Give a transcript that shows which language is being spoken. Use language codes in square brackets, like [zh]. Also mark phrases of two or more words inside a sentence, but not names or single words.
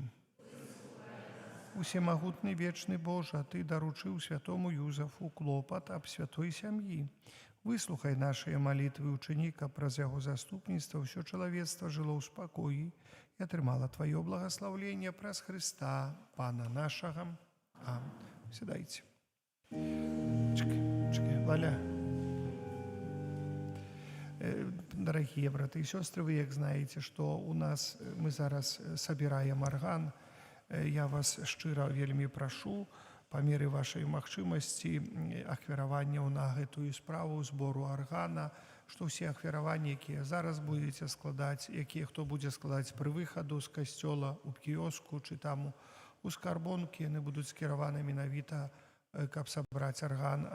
[be] Усемагутны вечны Божа, Ты даручыў святому Юзафу клопат аб святой сям'і. Выслухай нашыя малітвы, учыні, каб праз яго заступніцтва ўсё чалавецтва жыло ў спакоі і атрымала Тваё благаслаўленне праз Хрыста, Пана нашага. Сядайце. Чакай, Валя. [ru] Дорогие браты и сестры, вы як знаете, что у нас мы зараз собираем орган. [be] Я вас шчыра вельмі прашу па меры вашай магчымасці ахвяраванняў на гэтую справу збору аргана, што ўсе ахвяраванні, якія зараз будзеце складаць, якія хто будзе складаць пры выхаду з касцёла у кіёску ці там у скарбонкі, яны будуць скіраваны менавіта, каб сабраць арган.